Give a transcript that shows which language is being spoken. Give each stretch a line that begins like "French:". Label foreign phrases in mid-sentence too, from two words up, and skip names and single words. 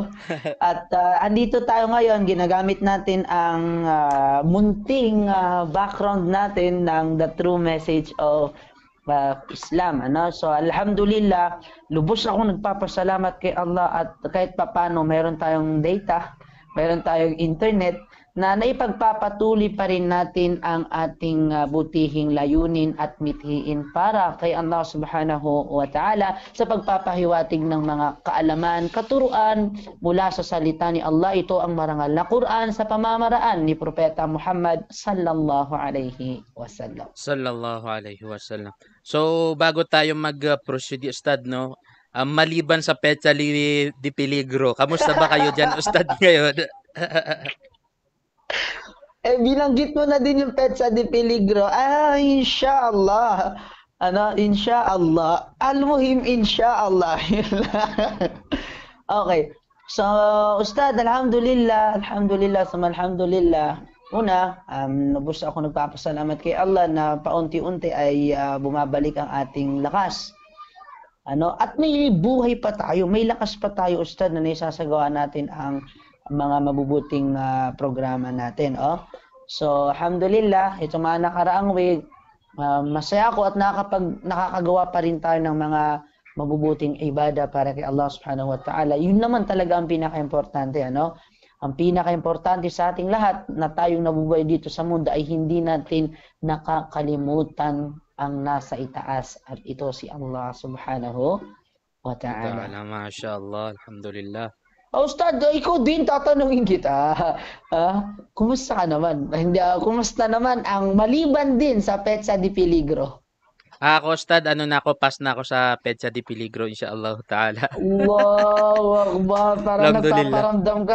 Filipino: At andito tayo ngayon, ginagamit natin ang munting background natin ng The True Message of Islam.
Arabic: So الحمد لله,
Filipino: lubos ako nagpapasalamat kay Allah at kahit papano meron tayong data, meron tayong internet na naipagpapatuloy pa rin natin ang ating butihing layunin at mithiin para kay Allah
Arabic: سبحانه وتعالى
Filipino: sa pagpapahiwatig ng mga kaalaman, katuruan mula sa salita ni Allah. Ito ang marangal na Quran sa pamamaraan ni Propeta Muhammad
Arabic: صلى الله عليه وسلم. صلى الله عليه وسلم.
Filipino: So, bago tayo mag-proceed, Ustad, maliban sa Petsa di Peligro, kamusta ba kayo dyan, Ustad, ngayon? Binanggit mo na din yung Petsa di Peligro.
Arabic: إن شاء الله. إن شاء الله. المهم، إن شاء الله. Okay.
Filipino: So,
Arabic: أستاذ، الحمد لله.
Filipino: Una, lubos ako nagpapasalamat kay Allah na paunti-unti ay bumabalik ang ating lakas. At may buhay pa tayo, may lakas pa tayo, Ustad, na naisasagawa natin ang mga mabubuting programa natin. So, alhamdulillah, ito mga nakaraang week, masaya ako at nakakagawa pa rin tayo ng mga mabubuting ibada para kay Allah
Arabic: سبحانه وتعالى.
Filipino: Yun naman talaga ang pinaka-importante. Ang pinaka-importante sa ating lahat na tayong nabubuhay dito sa mundo ay hindi natin nakakalimutan ang nasa itaas at ito si Allah
Arabic: سبحانه وتعالى. ما شاء الله، الحمد لله.
Filipino: Ustad, ikaw din tatanungin kita. Kumusta ka naman? Kumusta naman ang maliban din sa Petsa di Peligro? Ako, Ustad, pass na ako sa Petsa di Peligro,
Arabic: إن شاء الله تعالى.
Filipino: Wow, parang nagpaparamdam ka.